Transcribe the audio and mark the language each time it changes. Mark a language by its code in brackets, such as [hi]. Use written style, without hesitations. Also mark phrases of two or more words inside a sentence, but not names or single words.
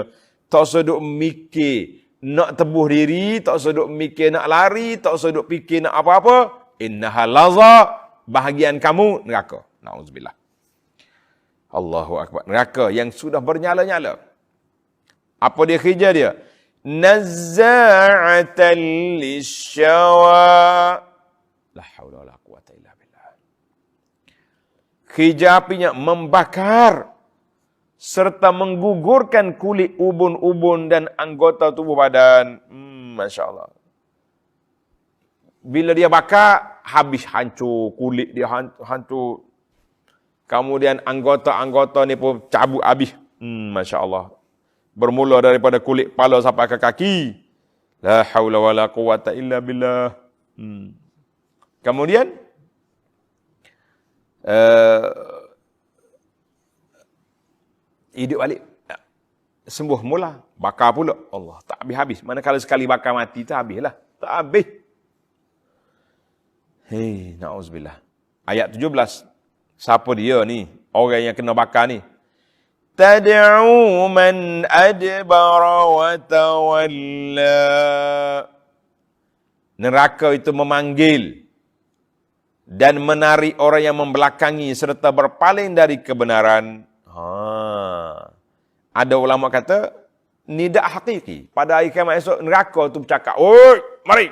[ms] Tak seduk mikir nak tebuh diri, tak seduk mikir nak lari, tak seduk fikir nak apa-apa. [ar] إنها لظى. [ms] Bahagian kamu neraka. Na'udzubillah. [ar] الله أكبر. [ms] Neraka yang sudah bernyala-nyala. Apa dia kerja dia? [ar] نزاعة للشوى. لا حول ولا قوة إلا بالله. [ms] Kerja apinya membakar serta menggugurkan kulit ubun-ubun dan anggota tubuh badan. [ar] ما شاء الله. [ms] Bila dia bakar, habis hancur. Kulit dia hancur. Kemudian anggota-anggota ni pun cabut habis. [ar] ما شاء الله. [ms] Bermula daripada kulit kepala sampai ke kaki. [ar] لا حول ولا قوة إلا بالله. [ms] Kemudian hidup balik. Sembuh mula. Bakar pula. Allah, tak habis-habis. Manakala sekali bakar mati, tak habislah. Tak habis. Na'udzubillah. Ayat 17. Siapa dia ni? Orang yang kena bakar ni. [ar] تدعو من أدبر وتولى. [ms] Neraka itu memanggil dan menarik orang yang membelakangi serta berpaling dari kebenaran. Ada ulama kata nidak hakiki. Pada hari kiamat esok neraka itu bercakap, "Oi, mari."